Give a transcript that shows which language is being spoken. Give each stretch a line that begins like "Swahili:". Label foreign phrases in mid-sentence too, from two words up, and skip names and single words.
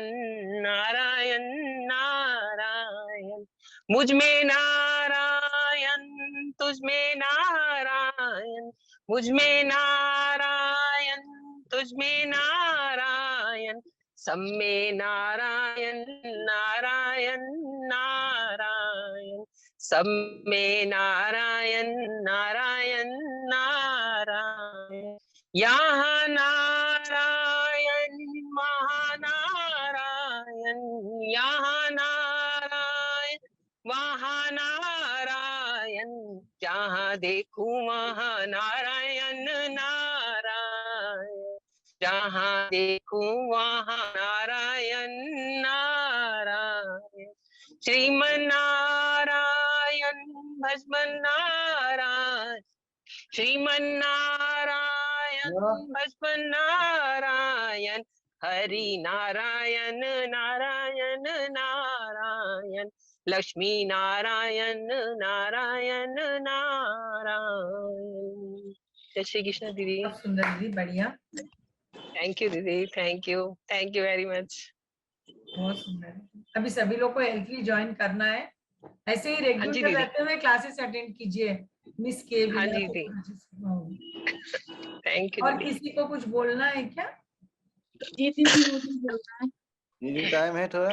Hindi: नारायण नारायण, मुझ में नारायण तुझ में नारायण, मुझ में नारायण तुझ में नारायण, सब में नारायण नारायण नारायण, सब में नारायण नारायण नारायण, यहाँ नारायण महानारायण, यहाँ नारायण वहाँ नारायण, जहाँ देखूं वहाँ नारायण नारायण, जहाँ देखूं वहाँ नारायण नारायण, श्रीमन नारायण भजमन नारायण, श्रीमन नारायण भजमन नारायण, हरि नारायण नारायण नारायण, लक्ष्मी नारायण नारायण नारायण। जय श्री कृष्ण दीदी। बहुत सुंदर दीदी, बढ़िया।
English: thank you दीदी, thank you very much।
Hindi: बहुत सुंदर। अभी सभी लोग को
English: healthily join
Hindi: करना है, ऐसे ही रेगुलर रहते हुए
English: classes attend
Hindi: कीजिए मिस के भी।
English: हाँ जी दी, thank you.
Hindi: और किसी को कुछ बोलना है क्या? जी दीदी मुझे बोलना है। दीदी टाइम है थोड़ा?